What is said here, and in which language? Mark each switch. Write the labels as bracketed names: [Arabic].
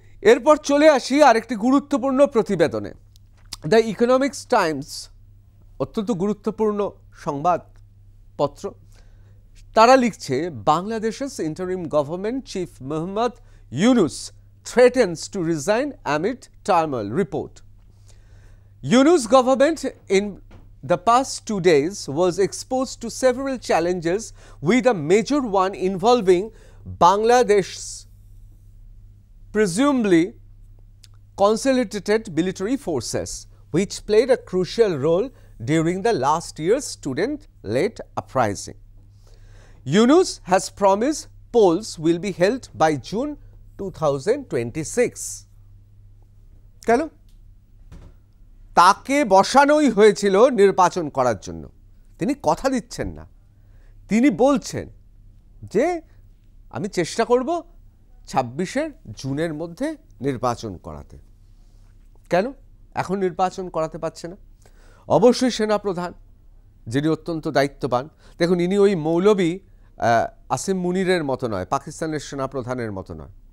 [Bangla] এরপর চলে আসি আরেকটি গুরুত্বপূর্ণ প্রতিবেদনে। দ্য ইকোনমিক্স টাইমস, অত্যন্ত গুরুত্বপূর্ণ সংবাদপত্র, তারা লিখছে বাংলাদেশের interim government chief Mohammad Yunus [English] threatens to resign amid turmoil. Report. Yunus government in the past 2 days was exposed to several challenges, with a major one involving Bangladesh's presumably consolidated military forces, which played a crucial role during the last year's student-led uprising. Yunus has promised polls will be held by June 2026. [Bangla] কেন? তাকে বসানোই হয়েছিল নির্বাচন করার জন্য। তিনি কথা দিচ্ছেন না, তিনি বলছেন যে আমি চেষ্টা করব 26 জুনের মধ্যে নির্বাচন করাতে। কেন এখন নির্বাচন করাতে পারছে না? অবশ্যই সেনাপ্রধান, যিনি অত্যন্ত দায়িত্ববান, দেখুন ইনি ওই মৌলবী আসিম মুনিরের মতো নয়, পাকিস্তানের সেনাপ্রধানের মতো নয়।